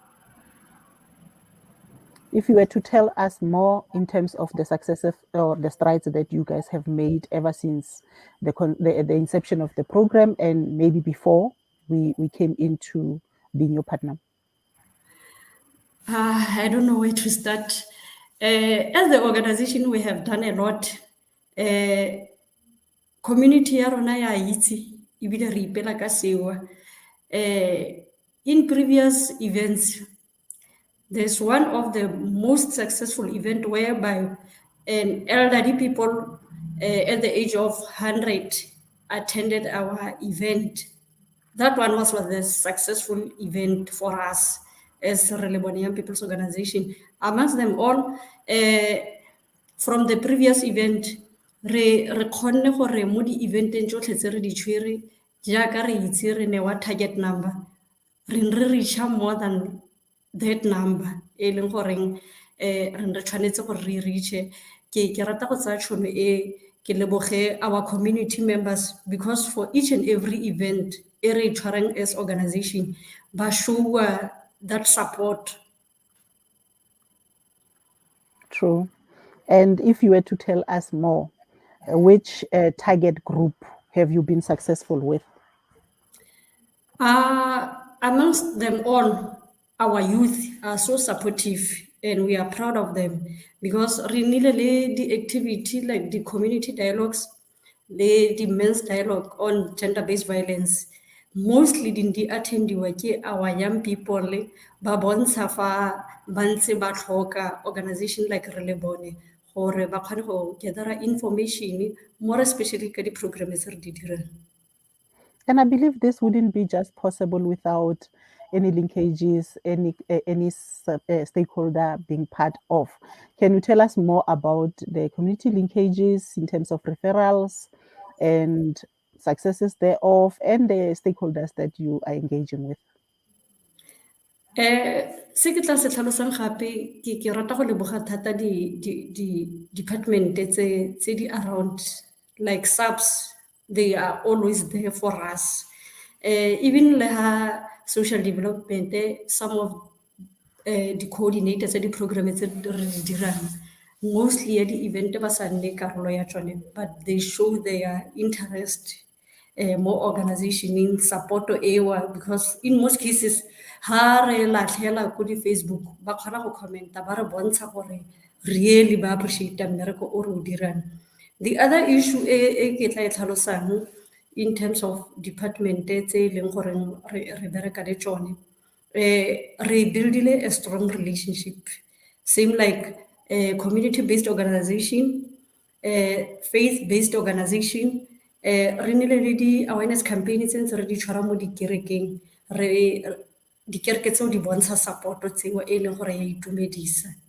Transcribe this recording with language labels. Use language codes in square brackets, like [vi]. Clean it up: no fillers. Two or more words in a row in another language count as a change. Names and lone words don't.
[en] If you were to tell us more in terms of the successes or the strides that you guys have made ever since the inception of the program and maybe before we came into being your partner. I don't know where to start. As the organization, we have done a lot. [tn] Community ya rona ya itse ebile re ipela ka sewa. [en] In previous events, there's one of the most successful event whereby an elderly people at the age of 100 attended our event. That one was the successful event for us. as Relebone Young People's Organization. Amongst them all, from the previous event, [tn] re kgonne gore mo di-eventeng tsotlhe tse re di tshwere jaaka re itse re newa [en] target number [tn] re reacha [en] more than that number [tn] e leng goreng re tshwanetse gore re reache ke rata go tsaya tšhono e ke leboge [en] our community members because for each and every event [tn] e re tshwareng [en] as organization [tn] ba [en] show that support. True. And if you were to tell us more, which target group have you been successful with? Amongst them all, our youth are so supportive and we are proud of them because really the activity like the community dialogues, the men's dialogue on gender-based violence, mostly [tn] di attendiwa ke [en] our young people [tn] ba bontsha fa ba ntse ba tlhoka [en] organization like Relebone [tn] gore ba kgone go [en] gather information more especially [tn] ka di-programme tse re di dirang. [en] And I believe this wouldn't be just possible without any linkages, any stakeholder being part of. Can you tell us more about the community linkages in terms of referrals and successes thereof and the stakeholders that you are engaging with? [tn] Se ke tla se tlhalosang gape ke rata go leboga thata di department tse di [en] around like SAPS, they are always there for us. [tn] Even leha [en] social development, some of the coordinators of the program [tn] tse re di dirang [en] mostly at the event [tn] ba sa nne karolo ya tsone [en] but they show their interest more organization in support [tn] ewa [en] because in most cases [tn] ha re latlhela ko di Facebook ba kgona go commenta ba re bontsha gore really ba appreciate mmereko o re o dirang. [en] The other issue [tn] e ke tla e tlhalosang [en] in terms of department [tn] tse leng gore re bereka le tsone re buildile [en] a strong relationship same like community-based organization, faith-based organization, [tn] re nile le di-awareness campaign tse ntse re di tshwara mo dikerekeng dikereke tseo di bontsha support tseo e leng gore ya itumedisa.